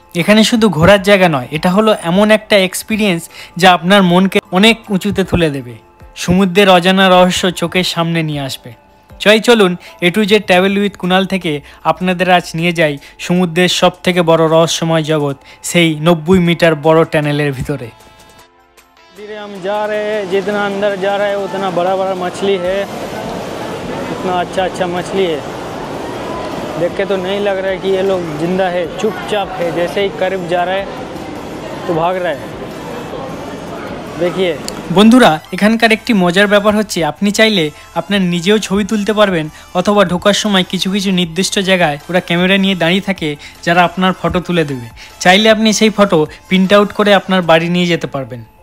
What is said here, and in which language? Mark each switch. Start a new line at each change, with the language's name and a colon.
Bangla: এখানে শুধু ঘোরার জায়গা নয়, এটা হলো এমন একটা এক্সপিরিয়েন্স যা আপনার মনকে অনেক উঁচুতে তুলে দেবে, সমুদ্রের অজানা রহস্য চোখের সামনে নিয়ে আসবে। চলুন A to Z travel with Kunal থেকে আপনাদের আজ নিয়ে যাই সমুদ্রের সবথেকে বড় রহস্যময় জগৎ, সেই 90 মিটার বড় টানেলের ভিতরে।
Hindi: धीरे हम जा रहे हैं, जितना अंदर जा रहा है उतना बड़ा बड़ा मछली है, इतना अच्छा मछली है। देख के तो नहीं लग रहा है कि ये लोग जिंदा है, चुपचाप है, जैसे ही करीब जा रहा है तो भाग रहा है। देखिए
Bangla: বন্ধুরা, এখানকার একটি মজার ব্যাপার হচ্ছে আপনি চাইলে আপনার নিজেও ছবি তুলতে পারবেন, অথবা ঢোকার সময় কিছু কিছু নির্দিষ্ট জায়গায় ওরা ক্যামেরা নিয়ে দাঁড়িয়ে থাকে যারা আপনার ফটো তুলে দেবে। চাইলে আপনি সেই ফটো প্রিন্ট আউট করে আপনার বাড়ি নিয়ে যেতে পারবেন।